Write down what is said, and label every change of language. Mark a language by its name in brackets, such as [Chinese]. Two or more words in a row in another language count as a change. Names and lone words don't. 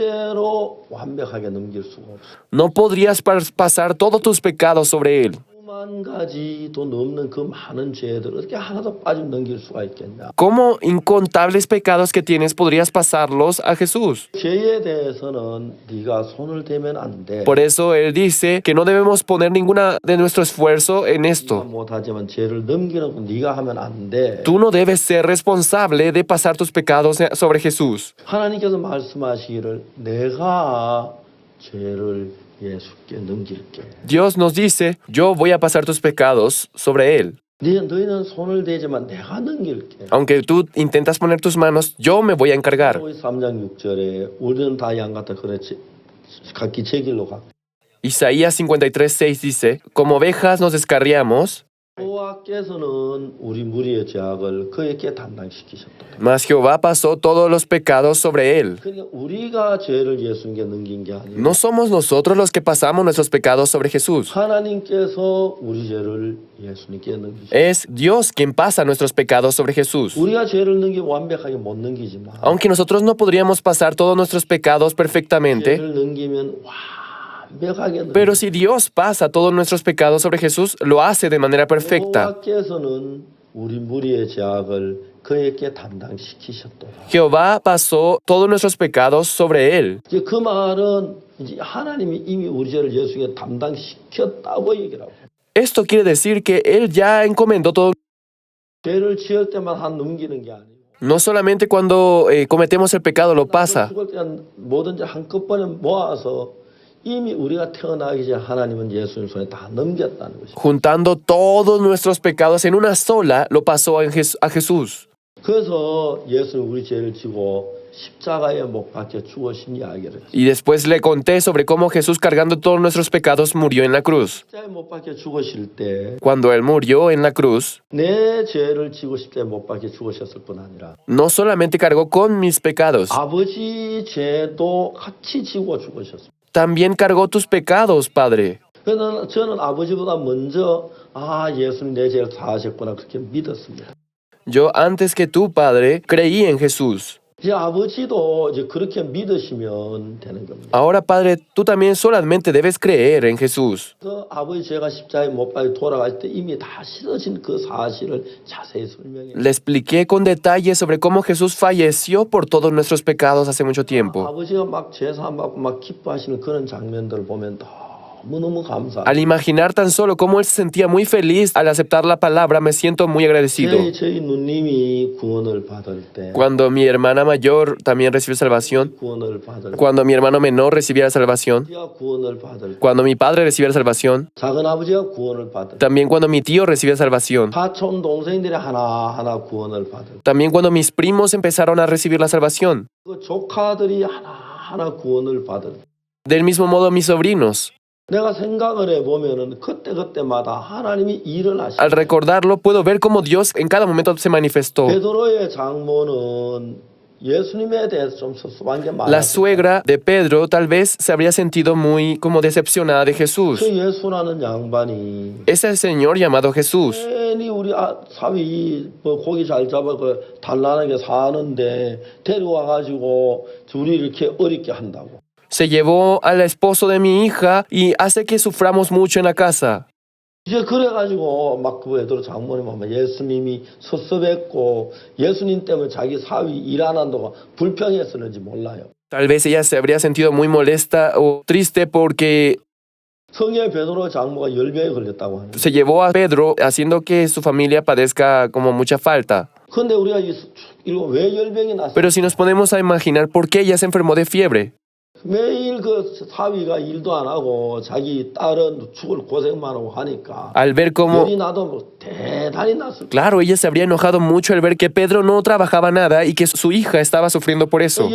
[Korean] 절대로 완벽하게 넘길 수가 없어. [Spanish] no podrías pasar todos tus pecados sobre Él. [Korean] 수만 가지도 넘는 그 많은 죄들 어떻게 하나도 빠짐 넘길 수가 있겠냐. [Spanish] ¿Cómo incontables pecados que tienes podrías pasarlos a Jesús? [Korean] 죄에 대해서는 네가 손을 대면 안 돼. [Spanish] Por eso Él dice que no debemos poner ninguna de nuestro esfuerzo en [Korean] 네가 [Spanish] esto. [Korean] 못하지만 죄를 넘기는 거 네가 하면 안 돼. [Spanish] Tú no debes ser responsable de pasar tus pecados sobre Jesús. [Korean] 하나님께서 말씀하시기를 내가 죄를 예수께 넘길게. [Spanish] Dios nos dice, yo voy a pasar tus pecados sobre Él. [Korean] 너희는 손을 대지만 내가 넘길게. [Spanish] Aunque tú intentas poner tus manos, yo me voy a encargar. [Korean] 3장 6절에 우리는 다 양 같아 그렇지 각기 제 길로 가. [Spanish] Isaías 53:6 dice, como ovejas nos descarriamos, [Korean] 여호와께서는 우리 무리의 죄악을 그에게 담당시키셨다. [Spanish] mas Jehová pasó todos los pecados sobre Él. [Korean] 그러니까 우리가 죄를 예수님께 넘긴 게 아니고 [Spanish] No somos nosotros los que pasamos nuestros pecados sobre Jesús. [Korean] 하나님께서 우리 죄를 예수님께 넘기셨다. [Spanish] Es Dios quien pasa nuestros pecados sobre Jesús. [Korean] 우리가 죄를 넘기면 완벽하게 못 넘기지만 [Spanish] Aunque nosotros no podríamos pasar todos nuestros pecados perfectamente, [Korean] 죄를 넘기면 완벽하게 넘겨. [Spanish] pero si Dios pasa todos nuestros pecados sobre Jesús, lo hace de manera perfecta. [Korean] 여호와께서는 우리 무리의 죄악을 그에게 담당시키셨더라. [Spanish] Jehová pasó todos nuestros pecados sobre Él. [Korean] 이제 그 말은 이제 하나님이 이미 우리 죄를 예수님께 담당시켰다고 얘기를 하고 [Spanish] Esto quiere decir que Él ya encomendó todo. [Korean] 죄를 지을 때만 한 넘기는 게 아니고 [Spanish] No solamente cuando cometemos el pecado lo pasa, [Korean] 죽을 때 뭐든지 한꺼번에 모아서 이미 우리가 태어나기 전에 하나님은 예수님 손에 다 넘겼다는 것이죠. [Spanish] juntando todos nuestros pecados en una sola, lo pasó a Jesús. [Korean] 그래서 예수는 우리 죄를 지고 십자가에 못 박혀 죽으신 이야기를 했어요. [Spanish] Y después le conté sobre cómo Jesús, cargando todos nuestros pecados, murió en la cruz. [Korean] 십자가에 못 박혀 죽으실 때 내 [Spanish] Cuando Él murió en la cruz, [Korean] 죄를 지고 십자가에 못 박혀 죽으셨을 뿐 아니라 [Spanish] no solamente cargó con mis pecados, [Korean] 아버지 죄도 같이 지고 죽으셨습니다. [Spanish] también cargó tus pecados, Padre. [Korean] 그래서 저는 아버지보다 먼저 예수님 내 죄를 사하셨구나 그렇게 믿었습니다. [Spanish] Yo antes que tú, Padre, creí en Jesús. [Korean] 이제 아버지도 이제 그렇게 믿으시면 되는 겁니다. [Spanish] Ahora, Padre, tú también solamente debes creer en Jesús. [Korean] 그 아버지 죄가 십자가에 못 박혀 돌아갈 때 이미 다 씻어진 그 사실을 자세히 설명해. [Spanish] Le expliqué con detalle sobre cómo Jesús falleció por todos nuestros pecados hace mucho tiempo. [Korean] 아버지가 막 제사 받고 막 기뻐하시는 그런 장면들을 보면 너무너무 감사. [Spanish] Al imaginar tan solo cómo Él se sentía muy feliz al aceptar la palabra, me siento muy agradecido. [Korean] 저희 누님이 구원을 받을 때, [Spanish] Cuando mi hermana mayor también recibió salvación, [Korean] 구원을 받을 때, [Spanish] cuando mi hermano menor recibiera salvación, [Korean] 아버지가 구원을 받을 때, [Spanish] cuando mi padre recibiera salvación, [Korean] 작은 아버지가 구원을 받을 때, [Spanish] también cuando mi tío recibiera salvación, [Korean] 사촌 동생들이 하나하나 구원을 받을 때, [Spanish] también cuando mis primos empezaron a recibir la salvación, [Korean] 그 조카들이 하나하나 구원을 받을 때, [Spanish] del mismo modo mis sobrinos. [Korean] 내가 생각을 해보면은 그때마다 하나님이 일을 하시고 [Spanish] Al recordarlo, puedo ver cómo Dios en cada momento se manifestó. [Korean] 베드로의 장모는 예수님에 대해서 좀 섭섭한 게 [Spanish] La [Korean] 많았어요. [Spanish] suegra de Pedro tal vez se habría sentido muy como decepcionada de Jesús. [Korean] 그 예수라는 양반이 [Spanish] Ese señor llamado Jesús [Korean] 괜히 우리 사위 뭐 고기 잘 잡아 그 단란하게 사는데 데려와 가지고 둘이 이렇게 어렵게 한다고. [Spanish] se llevó al esposo de mi hija y hace que suframos mucho en la casa. [Korean] 이제 그래가지고 막 그 베드로 장모님 아마 예수님이 섭섭했고 예수님 때문에 자기 사위 일 안 한다고 불평했었는지 몰라요. [Spanish] Tal vez ella se habría sentido muy molesta o triste porque [Korean] 성의 베드로 장모가 열병에 걸렸다고 하는. [Spanish] se llevó a Pedro haciendo que su familia padezca como mucha falta. [Korean] 그런데 우리가 이거 왜 열병이 났어? [Spanish] Pero si nos ponemos a imaginar por qué ella se enfermó de fiebre, [Korean] 매일 그 사위가 일도 안 하고 자기 딸은 죽을 고생만 하고 하니까 [Spanish] Al ver cómo, [Korean] 열이 나도 뭐 대단히 났을 거예요. [Spanish] claro, ella se habría enojado mucho al ver que Pedro no trabajaba nada y que su hija estaba sufriendo por eso.